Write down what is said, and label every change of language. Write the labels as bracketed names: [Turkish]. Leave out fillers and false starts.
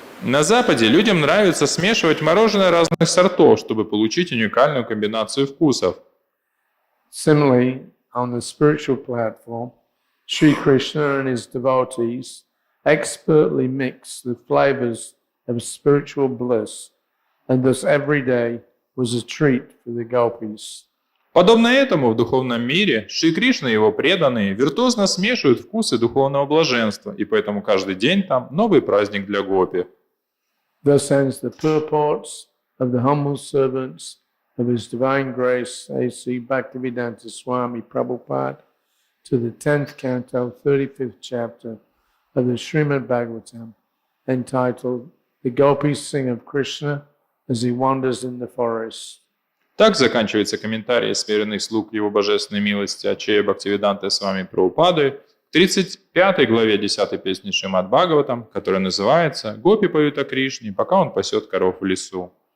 [Russian] На Западе людям нравится смешивать мороженое разных сортов, чтобы получить уникальную комбинацию вкусов. [English] Similarly, on the spiritual platform, Sri Krishna and his devotees expertly mix the flavors of spiritual bliss, and thus every day was a treat for the gopis. [Russian] Подобно этому в духовном мире Шри Кришна и его преданные виртуозно смешивают вкусы духовного блаженства, и поэтому каждый день там новый праздник для гопи. [English] Thus ends the purports of the humble servants of His Divine Grace A.C. Bhaktivedanta Swami Prabhupada to the 10th canto, 35th chapter of the Śrīmad-Bhāgavatam, entitled The Gopis Sing of Krishna as He Wanders in the Forest. [Russian] Так заканчивается комментарий смиренных слуг Его Божественной милости Ачея Бхактивиданты Свами Прабхупады к 35 главе 10 песни Śrīmad-Bhāgavatam, которая называется «Гопи поют о Кришне, пока он пасет коров в лесу».